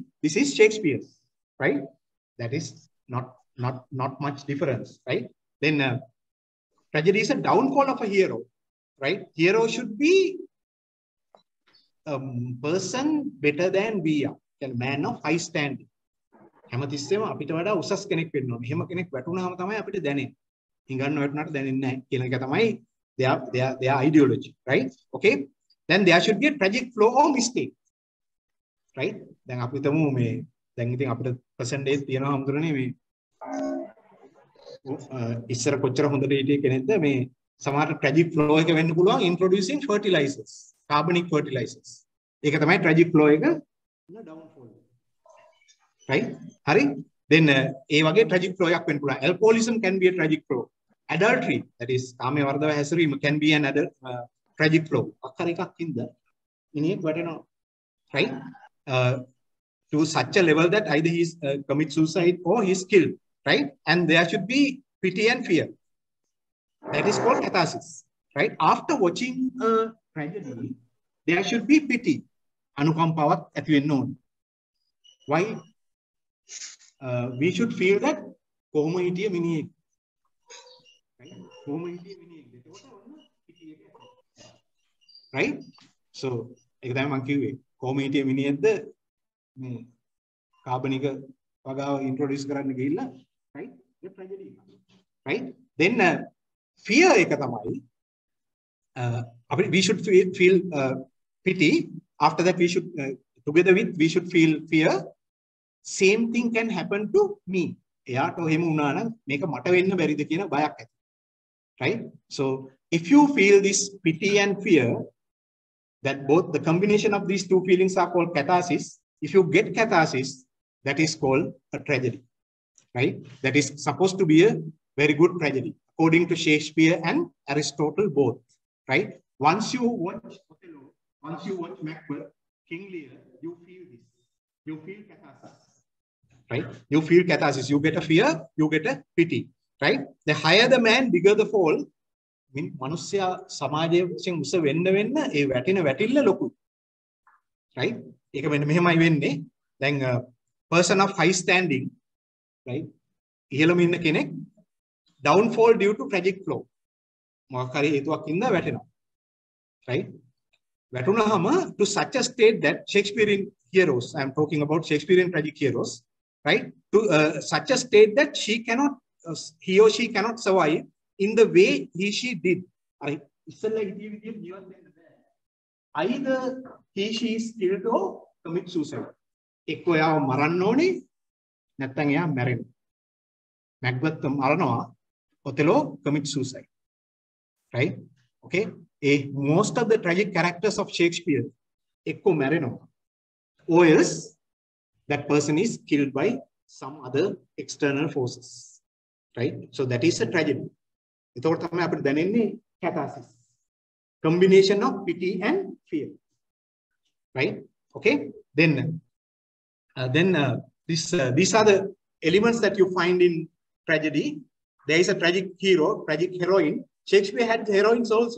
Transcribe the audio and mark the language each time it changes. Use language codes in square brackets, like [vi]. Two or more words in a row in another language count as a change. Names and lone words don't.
[en] This is Shakespeare's, right? That is not much difference, right? Then tragedy is a downfall of a hero, right? Hero should be a person better than we are, a man of high standing. [si] හැමතිස්සෙම අපිට වඩා උසස් කෙනෙක් වෙන්න ඕනේ. එහෙම කෙනෙක් වැටුණාම තමයි අපිට දැනෙන්නේ. හිඟන්න වැටුණාට දැනෙන්නේ නැහැ කියන එක තමයි [en] their ideology, right? Okay. Then there should be a tragic flow or mistake, right? [si] දැන් අපි තමු මේ දැන් ඉතින් අපිට percentage තියෙනවා හම්දුරනේ මේ ඉස්සර කොච්චර හොඳට හිටියේ කෙනෙක්ද මේ සමහර [en] tragic flow [si] එක වෙන්න පුළුවන් [en] introducing fertilizers, carbonic fertilizers. [si] ඒක තමයි [en] tragic flow [si] එක [en] downfall. Right? [si] Hari? [en] Then a tragic flow. Alcoholism can be a tragic flow. adultery, that is [si] කාමයේ වර්ධව හැසිරීම, [en] can be an adult tragic flaw. [si] අක්කර එකක් ඉඳ මිනිහෙක් වැටෙනවා, [en] right? To such a level that either he commits suicide or he's killed, right? And there should be pity and fear. That is called catharsis, right? After watching a tragedy, there should be pity. [si] Anukampavat ඇති වෙන්න ඕන. [en] Why? We should feel that [si] කොහොම හිටිය මිනිහෙක්, [en] right? [si] කොහොම හිටිය මිනිහෙක්. එතකොට ඔන්න pity එක ඇති. Right? So ඒක තමයි මම කිව්වේ. කොහොම හිටිය මිනිහෙක්ද මේ කාබනික වගාව ඉන්ට්‍රොඩියුස් කරන්න ගිහිල්ලා, [en] right? The tragedy, right? Then fear [si] එක තමයි [en] we should feel pity. After that we should together with we should feel fear. Same thing can happen to me. [si] එයාට එහෙම වුණා නම් මේක මට වෙන්න බැරිද කියන බයක් ඇති, [en] right? So if you feel this pity and fear, that both the combination of these two feelings are called catharsis. If you get catharsis, that is called a tragedy, right? That is supposed to be a very good tragedy, according to Shakespeare and Aristotle both, right? Once you watch Othello, once you watch Macbeth, King Lear, you feel this. You feel catharsis, right? You feel catharsis. You get a fear, you get a pity, right? The higher the man, bigger the fall. [si] මනුස්සයා සමාජයේ වශයෙන් උස වෙන්න ඒ වැටෙන වැටිල්ල ලොකු, right? ඒක මෙන්න මෙහෙමයි වෙන්නේ. [en] දැන් person of high standing, right? [si] ඉහළම ඉන්න කෙනෙක් [en] downfall due to tragic flow. [si] මොකක් හරි හේතුවක් ඉඳලා වැටෙනවා, right? [en] වැටුණාම to such a state that Shakespearean heroes, I am talking about Shakespearean tragic heroes, right? To such a state that he or she cannot survive in the way she did. Right? Either she is killed or commit suicide. [si] එක්කෝ යාව මරන්න ඕනේ නැත්නම් එයා මැරෙනවා. Macbeth මරනවා, [en] Othello commits suicide. Right? Okay? Most of the tragic characters of Shakespeare [si] එක්කෝ මැරෙනවා, [en] or else that person is killed by some other external forces. Right? So that is a tragedy. [si] එතකොට තමයි අපිට දැනෙන්නේ catharsis, [en] combination of pity and fear, right? Okay, then these are the elements that you find in tragedy. There is a tragic hero, tragic heroine. Shakespeare had heroines also.